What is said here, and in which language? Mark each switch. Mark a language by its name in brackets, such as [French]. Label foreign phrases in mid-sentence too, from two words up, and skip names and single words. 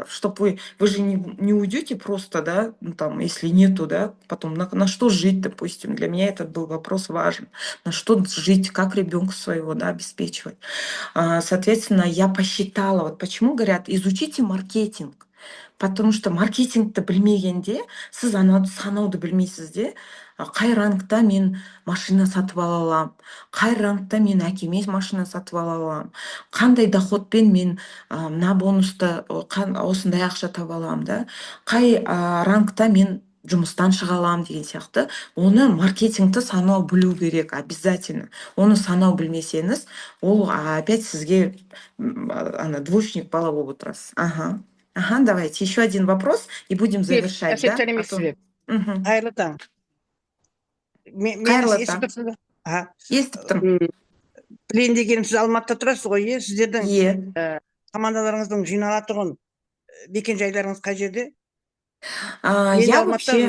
[Russian] Чтобы вы же не уйдете просто, да, ну, там, если нету, да, потом на что жить, допустим. Для меня этот был вопрос важен. На что жить, как ребенка своего, да, обеспечивать. Соответственно, я посчитала, вот почему говорят, изучите маркетинг. [Kazakh] Потому что маркетингті білмегенде, сіз санауды білмейсіз де, қай рангта мен машина сатып ала аламын, қай рангта мен әкеме машина сатып ала аламын, қандай доходпен мен мына бонусты осындай ақша таба аламын, да, қай рангта мен жұмыстан шыға аламын деген сияқты. Оны маркетингті санау білу керек, обязательно. Оны санау білмесеңіз, ол опять сізге двоечник бала болып отырасыз. [Russian] Ага, давайте еще один вопрос и будем завершать, да? [Kazakh] Қайырлы таң. Қайырлы таң. Естіп тұрмын. Білейін дегенім, сіз Алматыда тұрасыз ғой, сіздердің командаларыңыздың жиналатұғын мекен-жайларыңыз қай жерде? [Russian] Я вообще...